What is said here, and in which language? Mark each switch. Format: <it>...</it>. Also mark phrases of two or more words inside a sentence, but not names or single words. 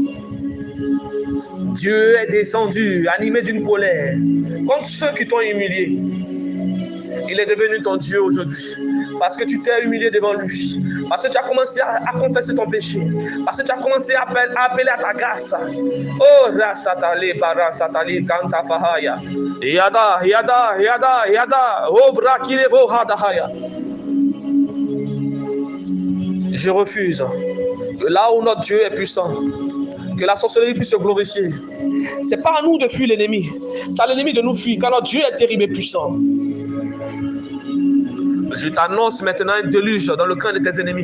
<fr>Dieu est descendu, animé d'une colère, contre ceux qui t'ont humilié. Il est devenu ton Dieu aujourd'hui, parce que tu t'es humilié devant lui, parce que tu as commencé à confesser ton péché, parce que tu as commencé à appeler à ta grâce. Oh, rasatale, parasatale, kanta fahaya. Yada, yada, yada, yada, oh, brakilevo hadahaya. Je refuse que là où notre Dieu est puissant, que la sorcellerie puisse se glorifier. Ce n'est pas à nous de fuir l'ennemi, c'est à l'ennemi de nous fuir, car notre Dieu est terrible et puissant. Je t'annonce maintenant un déluge dans le camp de tes ennemis.</fr>